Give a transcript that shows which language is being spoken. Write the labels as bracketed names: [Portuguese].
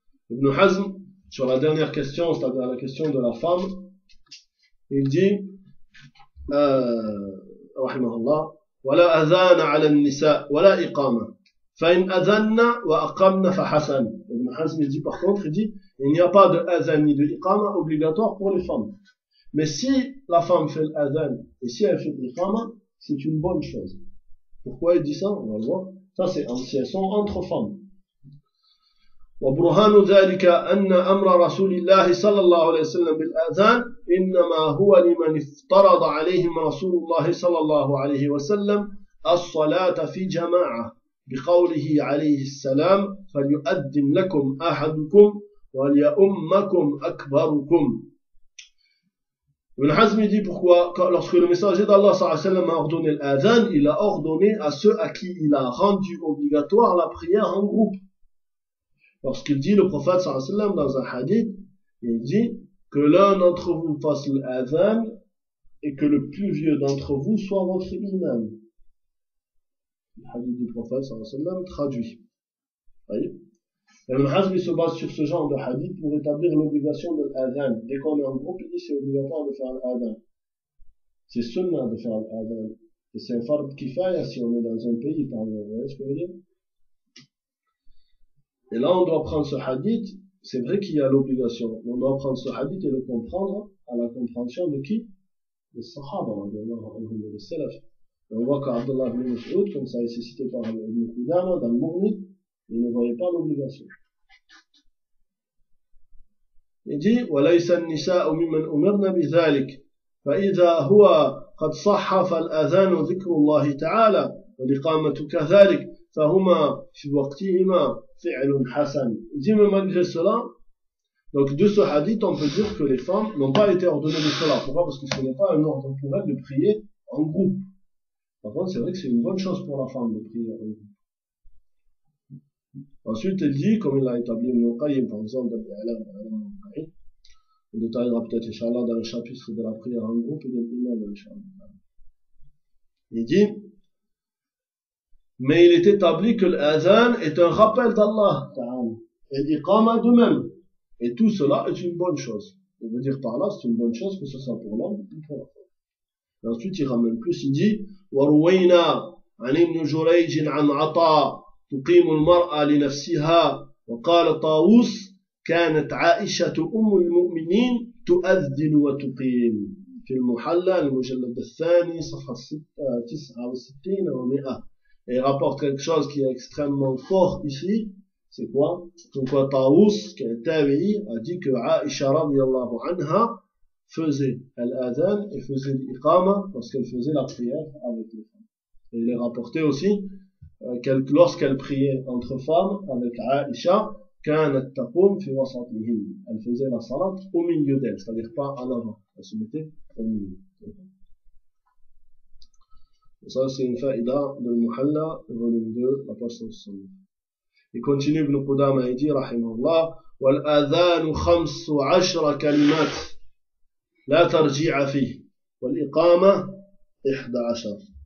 [French] Ibn Hazm, sur la dernière question, c'est-à-dire la question de la femme, il dit, [Arabic] رحمه الله ولا أذان على النساء ولا إقامة فإن أذننا وأقمنا فحسن. [French] Ibn Hazm dit par contre, il dit, il n'y a pas de azan ni de iqama obligatoire pour les femmes. Mais si la femme fait l'azan et si elle fait l'iqama, c'est une bonne chose. Pourquoi il dit ça? On va le voir. Ça c'est en situation entre femmes. [Arabic] وبرهان ذلك أن أمر رسول الله صلى الله عليه وسلم بالأذان إنما هو لمن افترض عليهم رسول الله صلى الله عليه وسلم الصلاة في جماعة بقوله عليه السلام فليؤذن لكم أحدكم وليؤمكم أكبركم. [French] Ibn Hazm dit pourquoi, lorsque le messager d'Allah sallallahu alayhi wa sallam a ordonné l'adhan, il a ordonné à ceux à qui il a rendu obligatoire la prière en groupe. Lorsqu'il dit, le prophète sallallahu alayhi wa sallam, dans un hadith, il dit que l'un d'entre vous fasse l'adhan et que le plus vieux d'entre vous soit votre imam. Le hadith du prophète sallallahu alayhi wa sallam traduit. Vous voyez? Ibn Hazm se base sur ce genre de hadith pour établir l'obligation de l'adhan. Dès qu'on est en groupe, il dit c'est obligatoire de faire l'adhan. C'est sunnah de faire l'adhan. Et c'est un fard kifaya si on est dans un pays, par exemple. Vous voyez ce que je veux dire? Et là, on doit prendre ce hadith. C'est vrai qu'il y a l'obligation. On doit prendre ce hadith et le comprendre à la compréhension de qui? Des sahaba, des salaf. Et on voit qu'Abdullah ibn Mas'ud, comme ça a été cité par Ibn Qudama dans le Mughni, il ne voyait pas l'obligation. Il dit, [Arabic] وليس النساء ممن أمرنا بذلك فإذا هو قد صح فالأذان ذكر الله تعالى والإقامة كذلك فهما في وقتهما فعل حسن. [French] Il dit, mais malgré cela, donc de ce hadith, on peut dire que les femmes n'ont pas été ordonnées de cela. Pourquoi? Parce que ce n'est pas un ordre pour elles de prier en groupe. Par contre, c'est vrai que c'est une bonne chose pour la femme de prier en groupe. Ensuite, il dit, comme il a établi Ibn Qayyim, par exemple, dans l'Alam, on détaillera peut-être, Inch'Allah, dans le chapitre de la prière en groupe et de l'Imam, Inch'Allah. Il dit, mais il est établi que l'Azan est un rappel d'Allah, ta'ala, et l'Iqama de même. Et tout cela est une bonne chose. Il veut dire par là, c'est une bonne chose que ce soit pour l'homme ou pour la femme. Et ensuite, il ramène plus, il dit, [Arabic] وَرُوَيْنَا عَنْ إِبْنُ جُرَيْجٍ عَنْ عَطَى تقيم المرأة لنفسها وقال طاووس كانت عائشة أم المؤمنين تؤذن وتقيم في المحلى المجلد الثاني صفحة 69 و 100. [French] Et il rapporte quelque chose qui est extrêmement fort ici. C'est quoi? Donc طاووس qui est un tabi'i a dit que عائشة رضي الله عنها faisait l'adhan et faisait l'iqama lorsqu'elle faisait la prière avec les femmes. Et il est rapporté aussi lorsqu'elle priait entre femmes avec Aïcha, elle faisait la salat au milieu d'elle, c'est-à-dire pas en avant, elle se mettait au milieu. Et ça, c'est une faïda de Muhalla, volume 2, la page 69. Il continue, Ibn Qudama, il dit, rahimahullah, [Arabic] وَالْأَذَانُ خَمْسُ عَشْرَ كَلِمَاتٍ لَا تَرْجِعَ فِيهِ وَالْإِقَامَةِ 11.